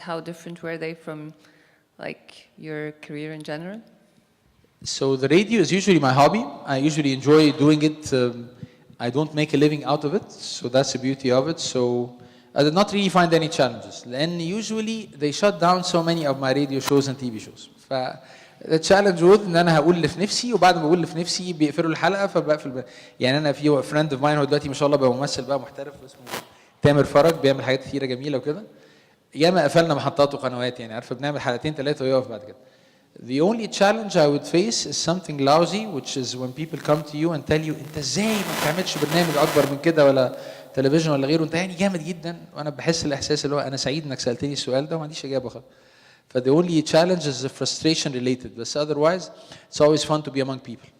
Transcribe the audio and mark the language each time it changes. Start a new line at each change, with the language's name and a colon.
English: How different were they from like your career in general? So the radio is usually my hobby. I usually enjoy doing it. I don't make a living out of it, so that's the beauty of it. So I did not really find any challenges. And usually they shut down so many of my radio shows and TV shows. The challenge was
Arabic: ان انا هقول اللي في نفسي وبعد ما اقول اللي في نفسي بيقفلوا الحلقه فبقفل. يعني انا في
English: friend of mine
Arabic: هو دلوقتي ما شاء الله بقى ممثل بقى محترف اسمه تامر فرج، بيعمل حاجات كثيره جميله وكده. ياما قفلنا محطات وقنوات، يعني عارفه بنعمل حلقتين ثلاثه ويقف بعد كده.
English: The only challenge I would face is something lousy, which is when people come to you and tell you
Arabic: انت ازاي ما بتعملش برنامج اكبر من كده ولا تلفزيون ولا غيره، انت يعني جامد جدا. وانا بحس الاحساس اللي هو انا سعيد انك سالتني السؤال ده وما عنديش اجابه خالص. ف
English: the only challenge is the frustration related, but otherwise it's always fun to be among people.